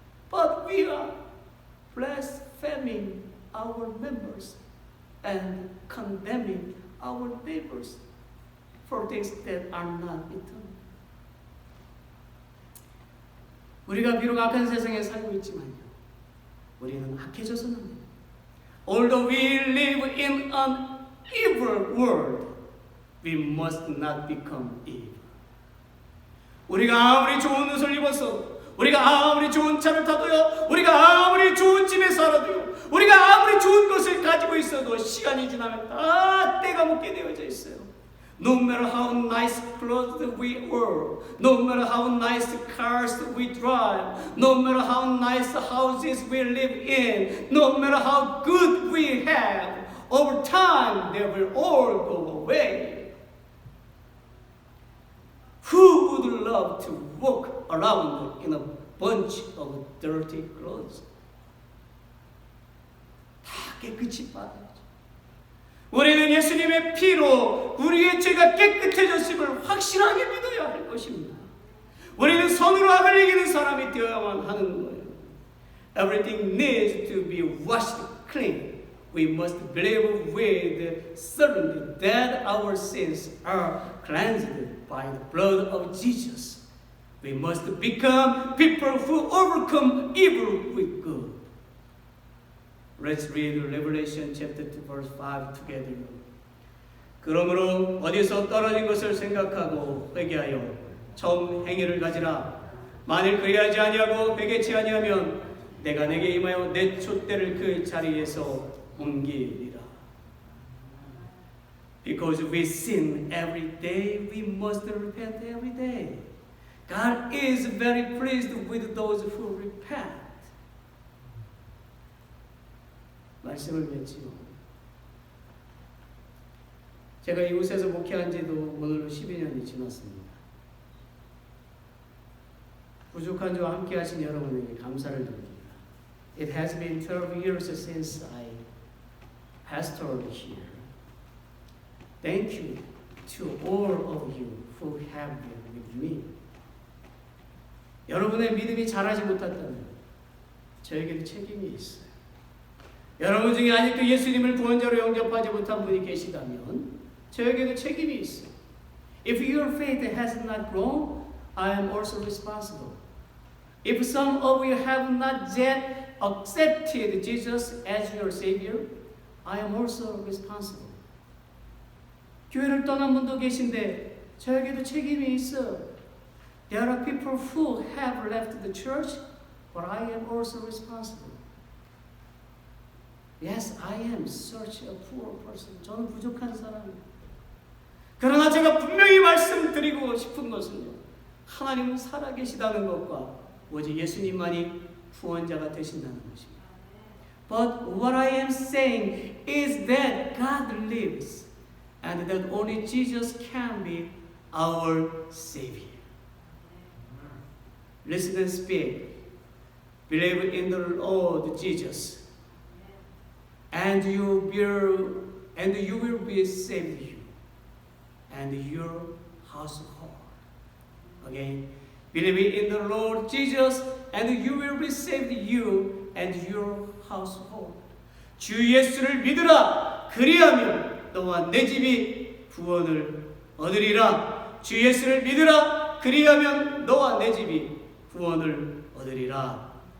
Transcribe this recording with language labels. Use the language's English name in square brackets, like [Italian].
[English] But we are blaspheming our members and condemning our neighbors for things that are not eternal. [Korean] 우리가 비록 악한 세상에 살고 있지만요, 우리는 악해져서는 안 돼요. [English] Although we live in an evil world, we must not become evil. [Korean] 우리가 아무리 좋은 옷을 입어서, 우리가 아무리 좋은 차를 타도요, 우리가 아무리 좋은 집에 살아도요, 우리가 아무리 좋은 것을 가지고 있어도 시간이 지나면 다 때가 묻게 되어져 있어요. [English] No matter how nice clothes we wear, no matter how nice cars we drive, no matter how nice houses we live in, no matter how good we have, over time they will all go away. Who would love to walk around in a bunch of dirty clothes? [Korean] 다 깨끗이 빨아야죠. 우리는 예수님의 피로 우리의 죄가 깨끗해졌음을 확실하게 믿어야 할 것입니다. 우리는 선으로 악을 이기는 사람이 되어야만 하는 거예요. [English] Everything needs to be washed clean. We must believe with certainty that our sins are cleansed by the blood of Jesus. We must become people who overcome evil with good. Let's read Revelation chapter 2 verse 5 together. [Korean] 그러므로 어디서 떨어진 것을 생각하고 회개하여 처음 행위를 가지라. 만일 그리하지 아니하고 회개치 아니하면 내가 내게 임하여 내 촛대를 그 자리에서 옮기리라. [English] Because we sin every day, we must repent every day. God is very pleased with those who repent. [Korean] 말씀을 맺지요. 제가 이곳에서 목회한 지도 오늘로 12년이 지났습니다. 부족한 저와 함께 하신 여러분에게 감사를 드립니다. [English] It has been 12 years since I pastored here. Thank you to all of you who have been with me. [Korean] 여러분의 믿음이 자라지 못했다면 저에게도 책임이 있어요. 여러분 중에 아직도 예수님을 구원자로 영접하지 못한 분이 계시다면 저에게도 책임이 있어요. [English] If your faith has not grown, I am also responsible. If some of you have not yet accepted Jesus as your Savior, I am also responsible. [Korean] 교회를 떠난 분도 계신데 저에게도 책임이 있어요. [English] There are people who have left the church, but I am also responsible. Yes, I am such a poor person. [Korean] 저는 부족한 사람이에요. 그러나 제가 분명히 말씀드리고 싶은 것은요, 하나님은 살아계시다는 것과 오직 예수님만이 구원자가 되신다는 것입니다. [English] But what I am saying is that God lives and that only Jesus can be our Savior. Listen and speak. Believe in the Lord Jesus, and you will be saved, you and your household. Again, believe in the Lord Jesus, and you will be saved, you and your household. [Korean] 주 예수를 믿으라. 그리하면 너와 내 집이 구원을 얻으리라. 주 예수를 믿으라. 그리하면 너와 내 집이 구원을 얻으리라.